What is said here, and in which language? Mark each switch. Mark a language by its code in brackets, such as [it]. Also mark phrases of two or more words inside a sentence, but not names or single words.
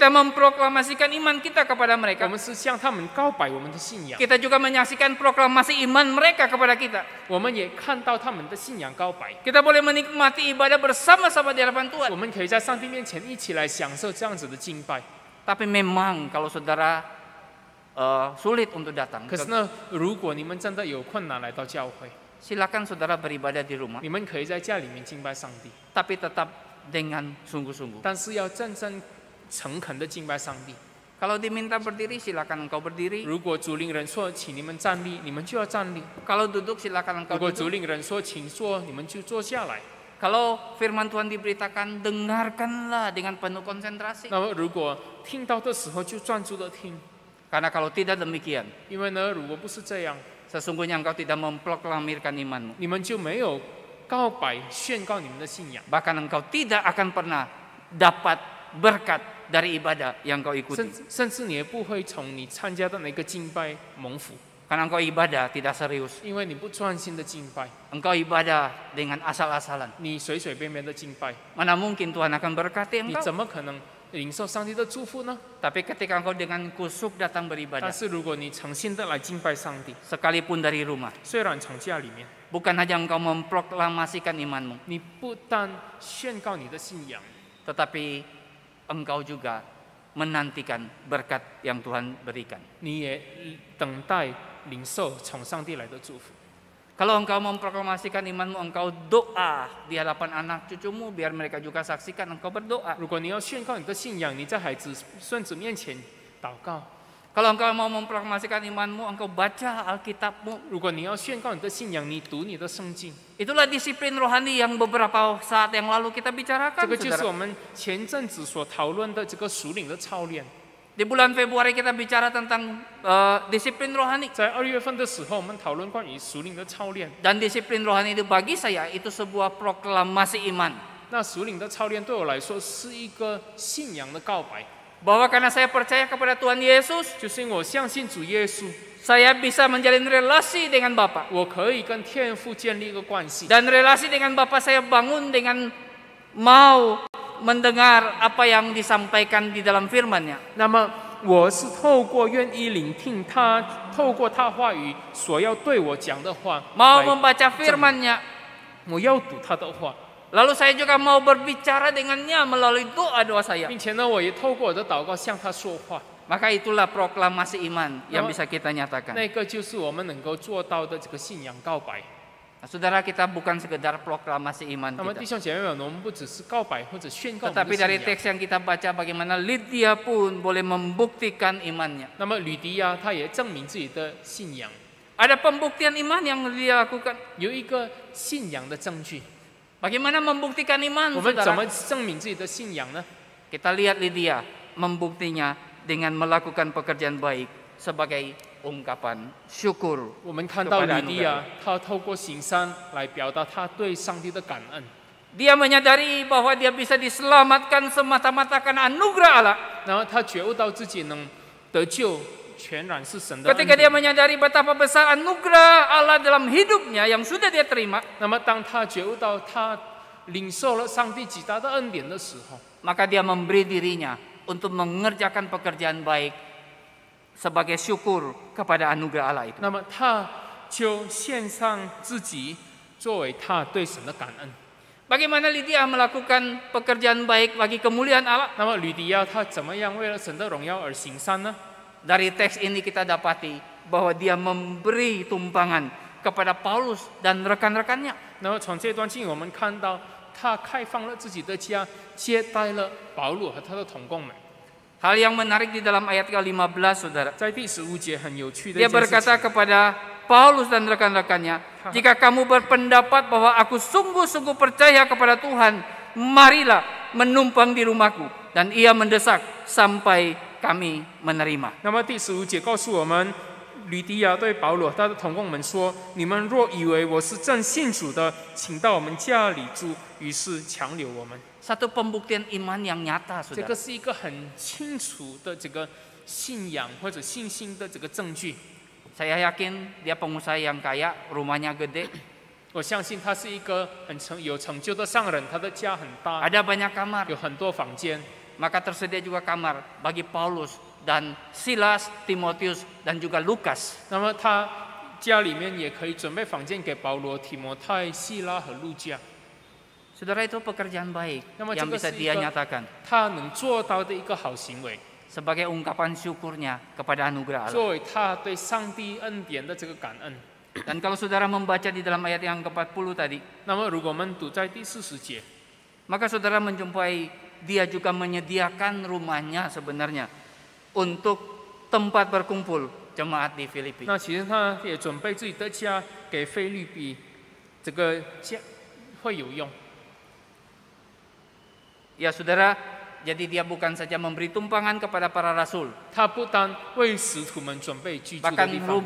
[id] kita memproklamasikan iman kita kepada [zh] 我 [id] mereka. [zh] 们是向他们告白我们的信仰， [id] Kita juga menyaksikan proklamasi iman mereka kepada kita. [zh] 我们也看到他们的信仰告白。 [id] Kita boleh menikmati ibadah bersama-sama di hadapan [zh] 我 [id] Tuhan. [zh] 们可以在上帝面前一起来享受这样子的敬拜。 [id] Tapi memang kalau saudara sulit untuk datang, [zh] 可是呢，如果你们真的有困难来到教会， [id] silakan saudara beribadah di rumah. [zh] 你们可以在家里面敬拜上帝， [id] Tapi tetap dengan sungguh-sungguh. [zh] 但是要真正诚恳的敬拜上帝。 [id] Kalau diminta berdiri, silakan engkau berdiri. [zh] 如果主领人说请你们站立，你们就要站立； [id] Kalau duduk, silakan [zh] 如 [id] engkau [zh] 果主 [id] duduk. [zh] 领人说请坐，你们就坐下来。 [id] Kalau firman Tuhan diberitakan, dengarkanlah dengan penuh konsentrasi. [zh] 那么如果听到的时候就专注的听， [id] Karena kalau tidak demikian, [zh] 因为呢，如果不是这样， [id] sesungguhnya engkau tidak memproklamirkan imanmu. [zh] 你们就没有告白宣告你们的信仰， [id] Bahkan engkau tidak akan pernah dapat berkat dari ibadah yang kau ikuti. [zh] 甚至你也不会从你参加的那个敬拜蒙福， [id] Karena engkau ibadah tidak serius. [zh] 因为你不专心的敬拜， [id] Engkau ibadah dengan asal-asalan. [zh] 你随随便便的敬拜， [id] Mana mungkin Tuhan akan berkati [zh] 你 [id] engkau? [zh] 怎么可能领受上帝的祝福呢？ [id] Tapi ketika engkau dengan kusuk datang [zh] 但 [id] beribadah, [zh] 是如果你诚心的来敬拜上帝， [id] sekalipun dari rumah, [zh] 虽然从家里面， [id] bukan hanya engkau memproklamasikan imanmu, [zh] 你不但宣告你的信仰， [id] tetapi engkau juga menantikan berkat yang Tuhan berikan. [zh] 你也等待领受从上帝来的祝福。 [id] Kalau engkau memproklamasikan imanmu, engkau doa di hadapan anak cucumu, biar mereka juga saksikan engkau berdoa. [zh] 如果你要宣告你的信仰，你在孩子、孙子面前祷告； [id] Kalau engkau mau memproklamasikan imanmu, engkau baca Alkitabmu. [zh] 如果你要宣告你的信仰，你读你的圣经。 [id] Itulah disiplin rohani yang beberapa saat yang lalu kita [zh] 这 [id] bicarakan, [zh] 个就是我 [id] saudara. [zh] 们前阵子所讨论的这个属灵的操练。 [id] Di bulan Februari kita bicara tentang disiplin rohani. [zh] 在2月份的时候，我们讨论关于属灵的操练。 [id] Dan disiplin rohani itu bagi saya itu sebuah proklamasi iman. [zh] 那属灵的操练对我来说是一个信仰的告白， [id] Bahwa karena saya percaya kepada Tuhan Yesus, [zh] 就是因为我相信主耶稣， [id] saya bisa menjalin relasi dengan Bapa. [zh] 我可以跟天父建立一个关系。 [id] Dan relasi dengan Bapa saya bangun dengan mau mendengar apa yang disampaikan di dalam firman-Nya. [zh] 那么我是透过愿意聆听他，透过他话语所要对我讲的话， [id] Mau [zh] 来 [id] membaca firman-Nya. [zh] 我要读他的话， [id] Lalu saya juga mau berbicara dengannya melalui doa-doa saya. [zh] 并且呢，我也透过我的祷告向他说话。 [id] Maka itulah proklamasi iman yang bisa kita nyatakan. [zh] 那个就是我们能够做到的这个信仰告白。 [id] Nah, saudara, kita bukan sekedar proklamasi iman [zh] 那么弟 [id] kita. [zh] 兄姐妹们，我们不只是告白或者宣告我们 [id] Tetapi [zh] 的 [id] dari [zh] 信仰。 [id] teks yang kita baca bagaimana Lydia pun boleh membuktikan imannya. [zh] 那么吕迪亚他也证明自己的信仰， [id] Ada pembuktian iman yang dia lakukan. [zh] 有一个信仰的证据。 [id] Bagaimana membuktikan iman, [zh] 我们怎么 [id] saudara? [zh] 证明自己的信仰呢？ [id] Kita lihat Lydia membuktinya dengan melakukan pekerjaan baik sebagai ungkapan syukur [zh] 我们看到 [id] kepada [zh] 吕底 [id] anugerah. [zh] 亚，他透过行善来表达他对上帝的感恩。 [id] Dia menyadari bahwa dia bisa diselamatkan semata-mata karena anugerah Allah. [zh] 然后他觉悟到自己能得救，全然是神的恩 [id] Ketika dia [zh] 典。 [id] menyadari betapa besar anugerah Allah dalam hidupnya yang sudah dia terima, [zh] 那么当他觉悟到他领受了上帝极大的恩典的时候， [id] maka dia memberi dirinya untuk mengerjakan pekerjaan baik sebagai syukur kepada anugerah Allah itu. [zh] 那么他就献上自己作为他对神的感恩。 [id] Bagaimana Lydia melakukan pekerjaan baik bagi kemuliaan Allah? [zh] 那么吕底亚他怎么样为了神的荣耀而行善呢？ [id] Dari teks ini kita dapati bahwa dia memberi tumpangan kepada Paulus dan rekan-rekannya. [zh] 那么从这段经我们看到，他开放了自己的家，接待了保罗和他的同工们。 [id] Hal yang menarik di dalam ayat ke-15, saudara. [zh] 在第15节很有趣的一 [id] Dia [zh] 件事 [id] berkata [zh] 情， [id] kepada Paulus dan rekan-rekannya, jika kamu berpendapat bahwa aku sungguh-sungguh percaya kepada Tuhan, marilah menumpang di rumahku. Dan ia mendesak sampai kami menerima. [zh] 那么第15节告诉我们，吕底亚对保罗他的同工们说：“你们若以为我是正信主的，请到我们家里住。” 于是强留我们。 [id] Satu pembuktian iman yang nyata, [zh] 这 [id] saudara. [zh] 个是一个很清楚的这个信仰或者信心的这个证据。 [id] Saya yakin dia pengusaha yang kaya, rumahnya gede, [zh] 我相信他是一个有成就的商人，他的家很大， [id] ada banyak kamar. [zh] 有很多房间。 [id] Maka tersedia juga kamar bagi Paulus dan Silas, Timotius, dan juga Lukas. [zh] 那么他家里面也可以准备房间给保罗、提摩太、希拉和路加。 [id] Saudara, itu pekerjaan baik Nama yang juga bisa dia sih, nyatakan [zh] 他能做到的一个好行为， [id] sebagai ungkapan syukurnya kepada anugerah Allah. [zh] 作为他对上帝恩典的这个感恩。 [id] Dan kalau saudara membaca di dalam ayat yang ke-40 tadi, [zh] 那么如果我们读在第40节， [id] maka saudara menjumpai dia juga menyediakan rumahnya sebenarnya untuk tempat berkumpul jemaat di Filipi. [zh] 那其实他也准备自己的家给菲律宾这个家会有用。 [id] Ya saudara, jadi dia bukan saja memberi tumpangan kepada para rasul, [zh] 他不单为使徒们准备居住的 [id] bahkan [zh] 地方，